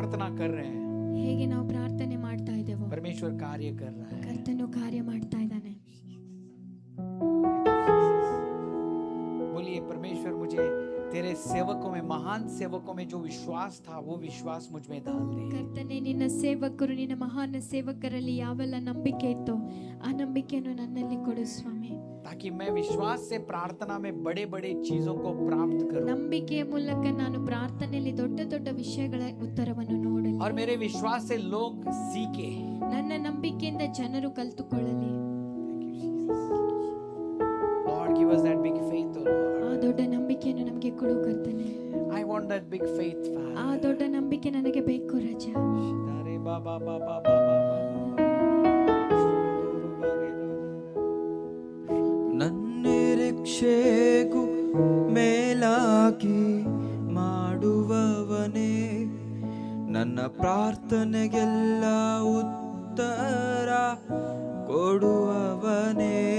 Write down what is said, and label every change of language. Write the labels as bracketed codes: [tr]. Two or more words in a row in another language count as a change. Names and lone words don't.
[hi] कर रहे हैं, [kn] ಹೇಗೆ ನಾವು ಪ್ರಾರ್ಥನೆ ಮಾಡ್ತಾ ಇದ್ದೇವೋ [hi] परमेश्वर कार्य कर रहा है. [kn] ಕರ್ತನು ಕಾರ್ಯ ಮಾಡ್ತಾ ಇದ್ದಾನೆ. [hi] बोलिए परमेश्वर, मुझे तेरे सेवकों में, महान सेवकों में जो विश्वास था वो विश्वास मुझ में डाल दे. [kn] ಕರ್ತನೆ, ನಿನ್ನ ಸೇವಕರು, ನಿನ್ನ ಮಹಾನ್ ಸೇವಕರಲ್ಲಿ ಯಾವೆಲ್ಲ ನಂಬಿಕೆ ಇತ್ತು ಆ ನಂಬಿಕೆಯನ್ನು ನನ್ನಲ್ಲಿ ಕೊಡು ಸ್ವಾಮಿ, [hi] ताकि मैं विश्वास से प्रार्थना में बड़े बड़े चीजों को प्राप्त करूं [kn] ನಂಬಿಕೆಯ ಮೂಲಕ ನಾನು ಪ್ರಾರ್ಥನೆಯಲ್ಲಿ ದೊಡ್ಡ ದೊಡ್ಡ ವಿಷಯಗಳ ಉತ್ತರವನ್ನು ನೋಡಲಿ. [hi] और मेरे विश्वास से लोग सीखे. [kn] ನನ್ನ ನಂಬಿಕೆಯಿಂದ ಜನರು ಕಲಿತುಕೊಳ್ಳಲಿ. [en] Lord, give us that big faith, oh Lord. [kn] ಆ ದೊಡ್ಡ ನಂಬಿಕೆಯನ್ನು ನಮಗೆ ಕೊಡು ಕರ್ತನೆ. [en] I want that big faith, Father. [kn] ಆ ದೊಡ್ಡ ನಂಬಿಕೆ ನನಗೆ ಬೇಕು ರಾಜ. Shidare ba ba ba ba ba ba ba. ನನ್ನಿರೀಕ್ಷೆಗೂ ಮೇಲಾಗಿ ಮಾಡುವವನೇ, ನನ್ನ ಪ್ರಾರ್ಥನೆಗೆಲ್ಲ ಉತ್ತರ ಕೊಡುವವನೇ.